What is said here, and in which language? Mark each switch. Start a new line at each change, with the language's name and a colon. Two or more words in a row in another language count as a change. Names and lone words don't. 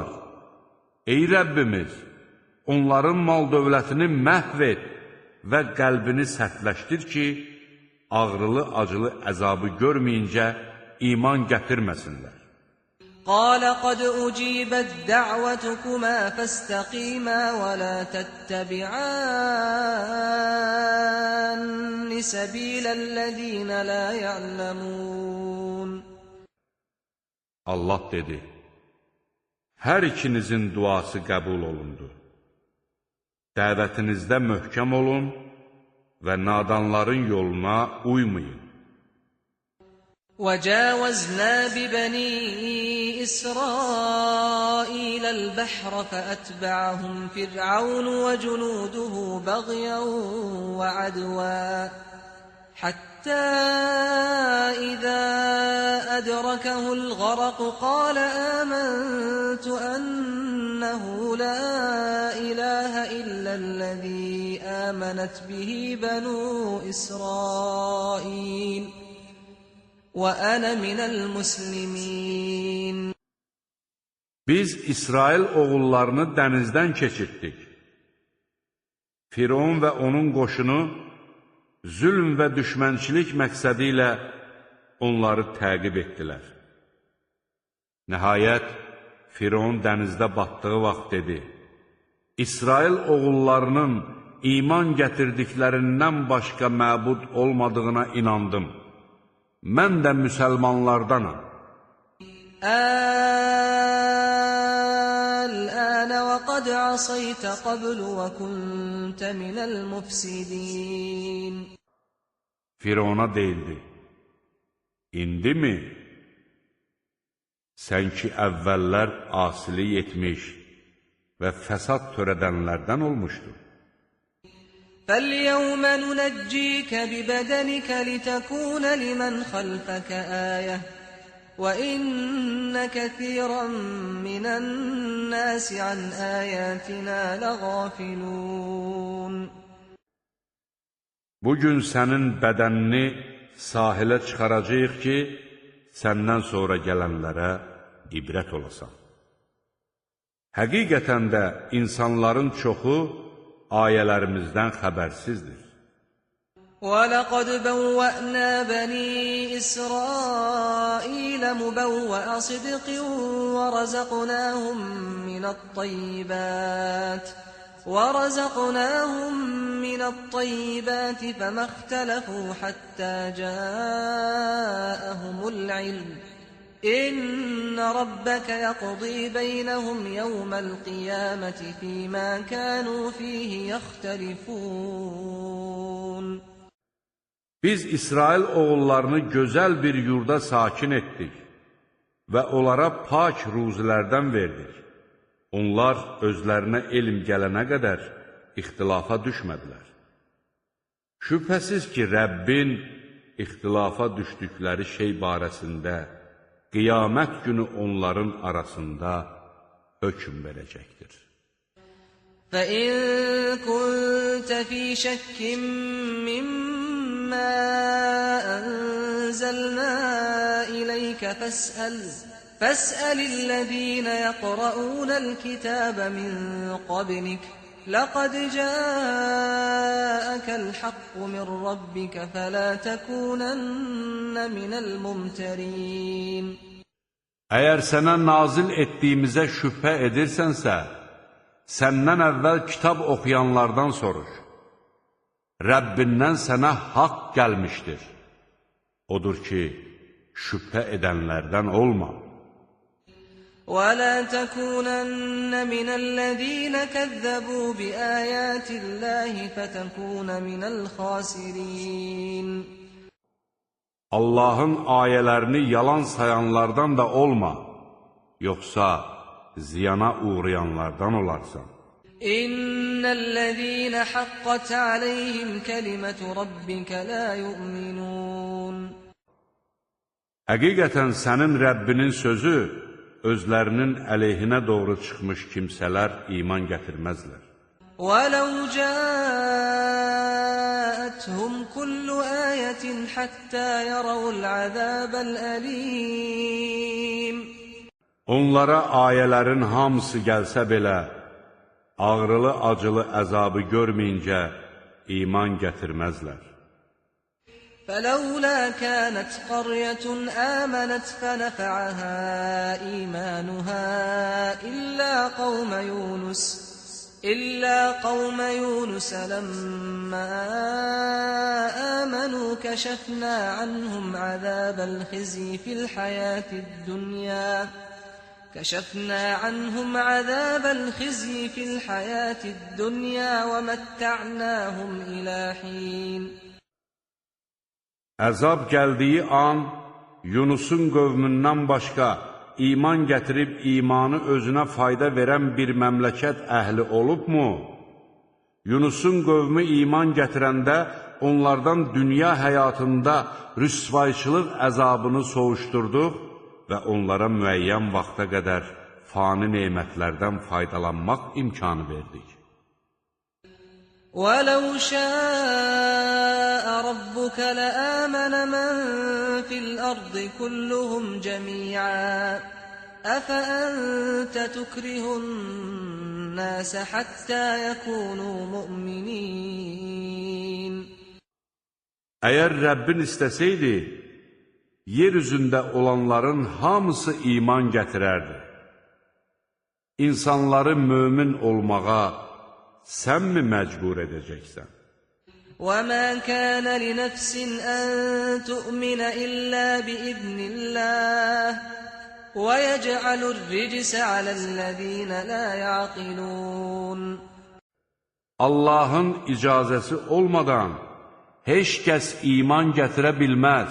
Azerbaijani: Ey Rəbbimiz, onların mal-dövlətini məhv et və qəlbini sərtləşdir ki, ağrılı-acılı əzabı görməyincə iman gətirməsinlər.
Arabic: قَالَ قَدْ أُجِيبَتْ دَعْوَتُكُمَا فَاسْتَقِيمَا وَلَا تَتَّبِعَانِ سَبِيلَ الَّذِينَ لَا يَعْلَمُونَ
Azerbaijani: Allah dedi, hər ikinizin duası qəbul olundu. Dəvətinizdə möhkəm olun və nadanların yoluna uymayın.
Arabic: وَجَاوَزْنَا بِبَنِي إِسْرَائِيلَ الْبَحْرَ فَأَتْبَعَهُمْ فِرْعَوْنُ وَجُنُودُهُ بَغْيًا وَعَدْوًا حَتَّى إِذَا أَدْرَكَهُ الْغَرَقُ قَالَ آمَنْتُ أَنَّهُ لَا إِلَهَ إِلَّا الَّذِي آمَنَتْ بِهِ بَنُو إِسْرَائِيلَ وَأَنَا مِنَ الْمُسْلِمِينَ
Azerbaijani: Biz İsrail oğullarını dənizdən keçirtdik. Firon və onun qoşunu zülm və düşmənçilik məqsədi ilə onları təqib etdilər. Nəhayət, Firon dənizdə batdığı vaxt dedi, İsrail oğullarının iman gətirdiklərindən başqa məbud olmadığına inandım. Mən də müsəlmanlardanam.
Arabic: الآن وقد عصيت قبل وكنت من المفسدين
Azerbaijani: Firona deyildi, İndi mi? Sən ki, əvvəllər asilik etmiş və fəsad törədənlərdən olmuşdun.
Arabic: فَالْيَوْمَ نُنَجِّيكَ بِبَدَنِكَ لِتَكُونَ لِمَنْ خَلْفَكَ آيَةً وَإِنَّ كَثِيرًا مِنَ النَّاسِ عَنْ آيَاتِنَا لَغَافِلُونَ
Azerbaijani: Bugün sənin bədənini sahilə çıxaracaq ki, səndən sonra gələnlərə ibrət olasan. Həqiqətən də insanların çoxu ayələrimizdən xəbərsizdir.
Arabic: وَلَقَدْ بَوَّأْنَا بَنِي إِسْرَائِيلَ مُبَوَّأَ صِدْقٍ وَرَزَقْنَاهُمْ مِنَ الطَّيِّبَاتِ وَرَزَقْنَاهُمْ مِنَ الطَّيِّبَاتِ فَمَا اخْتَلَفُوا حَتَّى جَاءَهُمُ الْعِلْمُ إِنَّ رَبَّكَ يَقْضِي بَيْنَهُمْ يَوْمَ الْقِيَامَةِ فِيمَا كَانُوا فِيهِ يَخْتَلِفُونَ.
Azerbaijani: Biz İsrail oğullarını gözəl bir yurda sakin etdik və onlara pak ruzilərdən verdik. Onlar özlərinə elm gələnə qədər ixtilafa düşmədilər. Şübhəsiz ki, Rəbbin ixtilafa düşdükləri şey barəsində qiyamət günü onların arasında hökm verəcəkdir.
Arabic: فَإِن كُنتَ فِي شَكٍّ مِّمَّا أَنزَلْنَا إِلَيْكَ فَاسْأَلِ الَّذِينَ يَقْرَؤُونَ الْكِتَابَ مِن قَبْلِكَ لَقَدْ جَاءَكَ الْحَقُّ مِن رَّبِّكَ فَلَا تَكُونَنَّ مِنَ الْمُمْتَرِينَ.
Azerbaijani: Əgər sənə nazil etdiyimizə şübhə edirsənsə, səndən əvvəl kitab oxuyanlardan soruş. Rəbbindən sənə haqq gəlmişdir. Odur ki, şübhə edənlərdən olma.
Arabic: وَلَا تَكُونَنَّ مِنَ الَّذِينَ كَذَّبُوا بِآيَاتِ اللَّهِ فَتَكُونَ مِنَ الْخَاسِرِينَ.
Azerbaijani: Allahın ayələrini yalan sayanlardan da olma, yoxsa ziyana uğrayanlardan olarsan.
Arabic: إِنَّ الَّذِينَ حَقَّتْ عَلَيْهِمْ كَلِمَتُ رَبِّكَ لَا يُؤْمِنُونَ.
Azerbaijani: Həqiqətən sənin Rəbbinin sözü özlərinin əleyhinə doğru çıxmış kimsələr iman gətirməzlər.
Arabic: وَلَوْ جَاءَتْهُمْ كُلُّ آيَةٍ حَتَّى يَرَوُا الْعَذَابَ الْأَلِيمَ.
Azerbaijani: Onlara ayələrin hamısı gəlsə belə, ağrılı-acılı əzabı görməyincə iman gətirməzlər.
Arabic: فَلَوْلَا كَانَتْ قَرْيَةٌ آمَنَتْ فَنَفَعَهَا إِيمَانُهَا إِلَّا قَوْمَ يُونُسَ لَمَّا آمَنُوا كَشَفْنَا عَنْهُمْ عَذَابَ الْخِزْيِ فِي الْحَيَاةِ الدُّنْيَا وَمَتَّعْنَاهُمْ إِلَى حِينٍ.
Azerbaijani: Əzab gəldiyi an, Yunusun qövmündən başqa iman gətirib imanı özünə fayda verən bir məmləkət əhli olubmu? Yunusun qövmü iman gətirəndə onlardan dünya həyatında rüsvayçılıq əzabını soğuşdurduq və onlara müəyyən vaxta qədər fani nemətlərdən faydalanmaq imkanı verdik.
Arabic: وَلَوْ شَاءَ رَبُّكَ لَآمَنَ مَن فِي الْأَرْضِ كُلُّهُمْ جَمِيعًا أَفَأَنتَ تُكْرِهُ النَّاسَ حَتَّى يَكُونُوا مُؤْمِنِينَ.
Azerbaijani: Əgər Rəbbin istəsəydi, yer üzündə olanların hamısı iman gətirərdi. İnsanları mömin olmağa sən mi məcbur edəcəksən?
Arabic: وَمَا كَانَ لِنَفْسٍ أَن تُؤْمِنَ إِلَّا بِإِذْنِ اللَّهِ وَيَجْعَلُ الرِّجْسَ عَلَى الَّذِينَ لَا يَعْقِلُونَ.
Azerbaijani: Allahın icazəsi olmadan heç kəs iman gətirə bilməz.